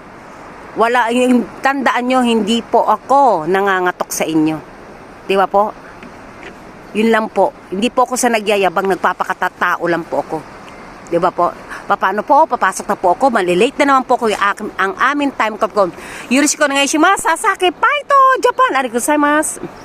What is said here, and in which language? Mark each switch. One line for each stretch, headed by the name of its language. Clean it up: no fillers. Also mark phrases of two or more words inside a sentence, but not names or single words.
Filipino: Tandaan nyo, hindi po ako nangangatok sa inyo. Di ba po? Yun lang po. Hindi po ako sa nagyayabang, nagpapakatatao lang po ako. Di ba po? Paano po? Papasok na po ako. Malilate na naman po ako ang aming time card ko.
Japanese: よろしくお願いします。Sasaki, Paito, Japan. ありがとうございます.